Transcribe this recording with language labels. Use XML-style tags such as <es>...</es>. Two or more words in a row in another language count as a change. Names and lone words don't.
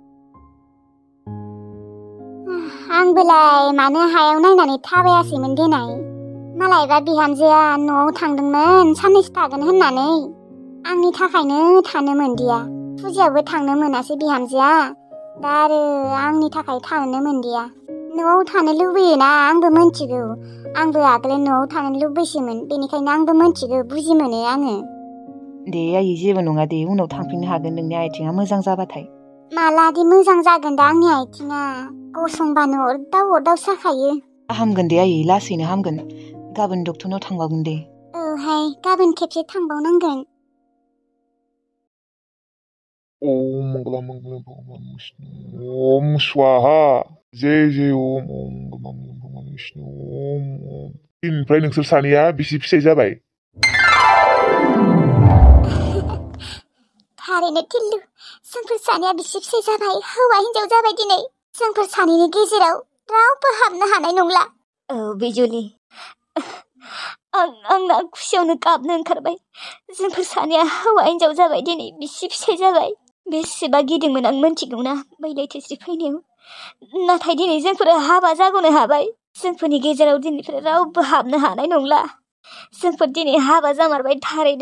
<brx>आंबोलाय मानो हायाव नायनानै थाबायासैमोन देनाय मालायबा बिहामजोआ न'आव थांदोंमोन साननैसो थागोन होननानै आंनि थाखायनो थानो मोनदिया फुजायावबो थांनो मोनासै बिहामजोआ दा आरो आंनि थाखाय थानो मोनदिया न'आव थानो लुबैयोना आंबो मोनथिगौ आंबो आगोल न'आव थानो लुबैसोमोन बेनिखायनो आंबो मोनथिगौ बुजि मोनो आङो दे आयै जेबो नङा दे उनाव थांफिननो हागोन नोंनि आथिङा मोजां जाबाथाय मालादि मोजां जागोन दा आंनि आथिङा गसंबानो अरदाव साखायो हामगोन दे आयै लासैनो हामगोन गाबोन डक्टरनाव थांबावगोन दे औहाय गाबोन खेबसे थांबावनांगोन</brx> <sa>ओम मंगलम मंगलम भगवान विष्णु ओम स्वाहा जय जय ओम मंगलम भगवान विष्णु ओम</sa> <brx>दिननिफ्राय नोंसोर सानैया बिसि फिसाय जाबाय थारैनो टिल्लु जोंफोर सानैया बिसि फिसाय जाबाय हौवा हिन्जाव जाबाय दिनै जोंफोर सानैनि गेजेराव रावबो हाबनो हानाय नंला औ बिजुलि आंना खुसियावनो गाबनो ओंखारबाय जोंफोर सानैया हौवा हिन्जाव जाबाय दिनै बिसि फिसाय जाबाय बेसेबा गिदोंमोन आं मोनथिगौना बै लैथोस्रि फैनायाव नाथाय दिनै जोंफोर हाबा जागोनो हाबाय जोंफोरनि गेजेराव दिनैफ्राय रावबो हाबनो हानाय नंला जोंफोर दिनै हाबा जामारबाय थारैनो</brx>